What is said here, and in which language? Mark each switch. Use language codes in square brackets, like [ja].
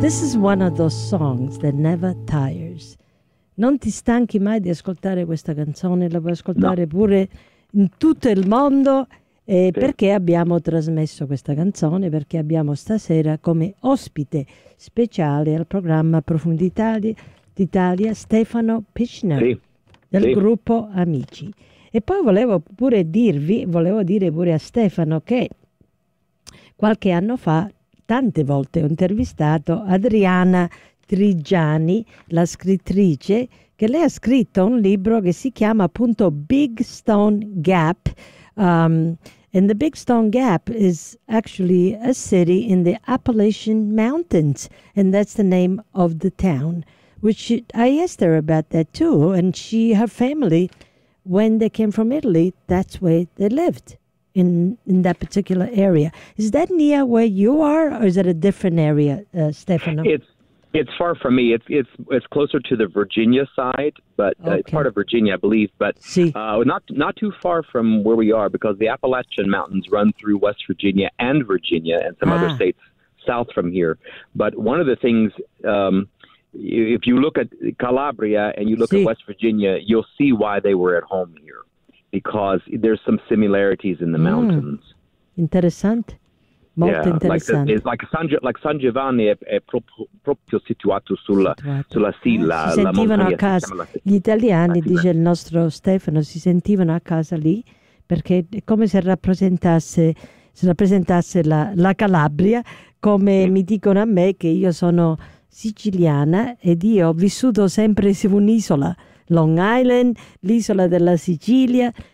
[en] This is one of those songs that never tires. [it] Non ti stanchi mai di ascoltare questa canzone, la puoi ascoltare no. pure in tutto il mondo. Sì. Perché abbiamo trasmesso questa canzone? Perché abbiamo stasera come ospite speciale al programma Profondità d'Italia Stefano Pichner sì. del sì. gruppo Amici. E poi volevo dire pure a Stefano che qualche anno fa tante volte ho intervistato Adriana Trigiani, la scrittrice, che lei ha scritto un libro che si chiama appunto Big Stone Gap. [en] And the Big Stone Gap is actually a city in the Appalachian Mountains, and that's the name of the town. Which I asked her about that too, and she, her family, when they came from Italy, that's where they lived, in that particular area. Is that near where you are, or is it a different area, Stefano? It's far from me. It's closer to the Virginia side, but okay. It's part of Virginia, I believe. But [it] si. [en] not too far from where we are, because the Appalachian Mountains run through West Virginia and Virginia and some other states south from here. But one of the things, if you look at Calabria and you look si. At West Virginia, you'll see why they were at home here, because there's some similarities in the mountains. [it] Interessante. Molto [en] yeah, [it] interessante. San Giovanni è proprio situato sulla Silla, la montagna. Si sentivano a casa, gli italiani, dice il nostro Stefano, si sentivano a casa lì, perché è come se rappresentasse la Calabria, come mi dicono a me, che io sono siciliana ed io ho vissuto sempre su un'isola, Long Island, l'isola della Sicilia.